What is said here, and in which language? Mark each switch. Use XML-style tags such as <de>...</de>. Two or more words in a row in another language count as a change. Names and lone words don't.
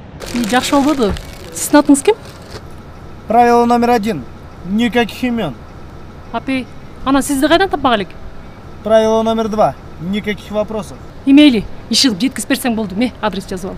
<ky>Жакшы болбоду. Сиздин атыңыз ким?</ky> <ru>Правило номер 1. Никаких имен.</ru> <ky>Апей, анан сизди кайдан таппак элек?</ky> <ru>Правило номер 2. Никаких вопросов.</ru> <ky>Мейли, иш кылып жеткизип берсең болду. Адрес жазып ал.</ky>